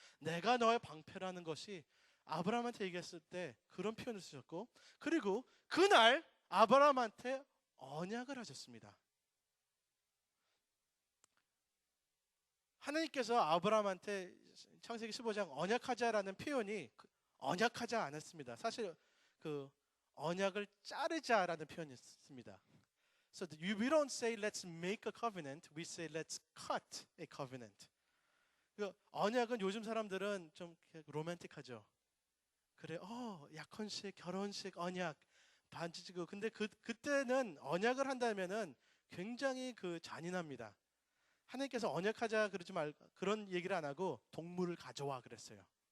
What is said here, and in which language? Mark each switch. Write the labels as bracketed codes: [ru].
[ko] 내가 너의 방패라는 것이 아브라함한테 얘기했을 때 그런 표현을 쓰셨고, 그리고 그날 아브라함한테 언약을 하셨습니다. 하나님께서 아브라함한테 창세기 15장 언약하자라는 표현이 언약하자 않았습니다. 사실 그 언약을 자르자라는 표현이 있습니다. [en] So we don't say let's make a covenant, we say let's cut a covenant. [ko] 그 언약은 요즘 사람들은 좀 로맨틱하죠. 그래, 약혼식, 결혼식, 언약, 반지 지고. 근데 그때는 언약을 한다면은 굉장히 잔인합니다. 하나님께서 언약하자 그러지 말고, 그런 얘기를 안 하고 동물을 가져와 그랬어요.